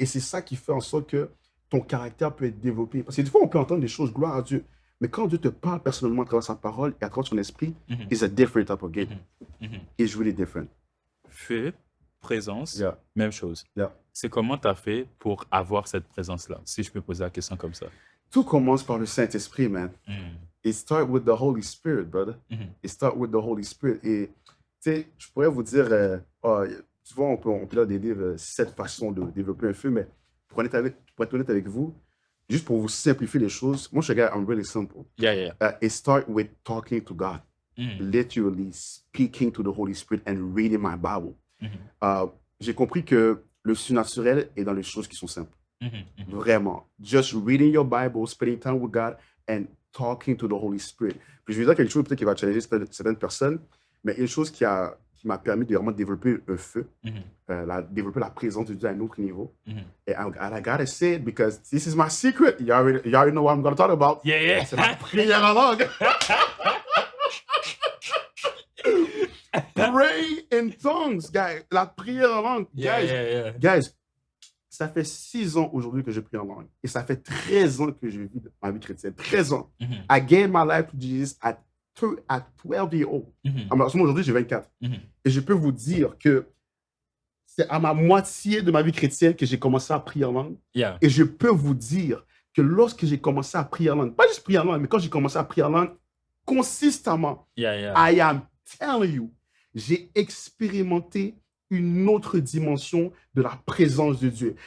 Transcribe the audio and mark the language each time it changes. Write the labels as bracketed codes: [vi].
[fr] Et c'est ça qui fait en sorte que ton caractère peut être développé. Parce que des fois, on peut entendre des choses, gloire à Dieu, mais quand Dieu te parle personnellement à travers sa parole et à travers son esprit, [en] it's a different type of game. It's really different. [fr] Feu, présence, même chose. C'est comment tu as fait pour avoir cette présence-là, si je peux poser la question comme ça? Tout commence par le Saint-Esprit, man. [en] It starts with the Holy Spirit, brother. It starts with the Holy Spirit. [fr] Et, tu sais, je pourrais vous dire, tu vois, on peut leur dire 7 façons de développer un feu, mais pour être honnête avec vous, juste pour vous simplifier les choses, moi, je suis un gars, [en] I'm really simple. It starts with talking to God. Literally speaking to the Holy Spirit and reading my Bible. [fr] J'ai compris que le surnaturel est dans les choses qui sont simples. Vraiment. [en] Just reading your Bible, spending time with God, and talking to the Holy Spirit. [fr] Puis je vais dire quelque chose peut-être qui va challenger certaines personnes, mais une chose qui m'a permis de vraiment développer un feu, développer la présence de Dieu à un autre niveau. [en] Et I gotta say it because this is my secret. You already know what I'm going to talk about. [fr] C'est la prière en langue. [en] Pray in tongues, guys. [fr] La prière en langue. Guys, ça fait 6 ans aujourd'hui que je prie en langue. Et ça fait 13 ans que je vis ma vie chrétienne. 13 ans. [en] I gave my life to Jesus at 12 years old. [fr] Aujourd'hui, j'ai 24. Et je peux vous dire que c'est à ma moitié de ma vie chrétienne que j'ai commencé à prier en langue. Et je peux vous dire que lorsque j'ai commencé à prier en langue, pas juste prier en langue, mais quand j'ai commencé à prier en langue consistamment, [en] I am telling you, [fr] j'ai expérimenté une autre dimension de la présence de Dieu.